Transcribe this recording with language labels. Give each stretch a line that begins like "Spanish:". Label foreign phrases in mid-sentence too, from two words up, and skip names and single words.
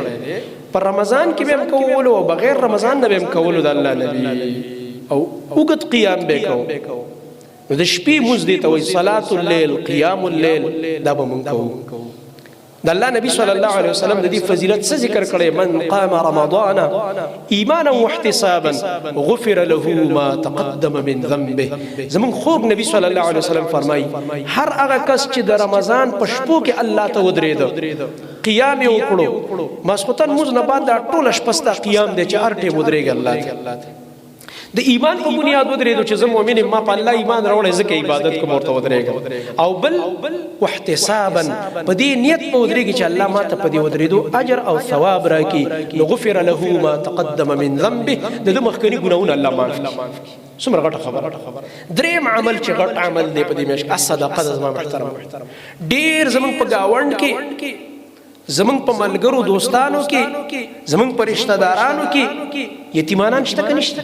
Pashto: په رمضان کې به هم کولو او بغیر رمضان نه به هم کولو د الله نبي، او اوږد قیام به یې کوو. نو د شپې مونځ دې ته وایي
Arabic: صلاة اللیل، قیام اللیل،
Pashto: دا به مونږ کوو. د الله نبی
Arabic: صلی الله علیه وسلم
Pashto: د دې فضیلت څه ذکر کړی؟
Arabic: من قام رمضان ایمانا واحتسابا غفر له ما تقدم من ذنبه.
Pashto: زمون خوږ نبی
Arabic: صلی الله علیه وسلم
Pashto: فرمایي هر هغه کس چې د رمضان په شپو کې الله ته ودرېده، قیام یې وکړو، ماسخوتن مونځ نه بعد دا ټوله شپه ستا قیام دی چې هر ټیم ودرېږي الله ته، د ایمان په بنیاد ودرېدو چې زه مؤمن یم، ما په الله ایمان راوړی ځکه عبادت کوم ورته ودرېږم. او بل واحتسابا په دې نیت په ودرېږي چې الله ما ته په دې ودرېدو اجر او ثواب راکړي، نو
Arabic: غفر له ما تقدم من ذنبه،
Pashto: د ده مخکني ګناهونه الله معاف کړي. څومره غټه خبره. درېیم عمل چې غټ عمل دی په دې میاشت الصدقه ده. زما محترم، ډېر زموږ په ګاونډ کې، زمونږ په ملګرو دوستانو کې، زمونږ په رشتہ دارانو کې یتیمانان شته که نشته؟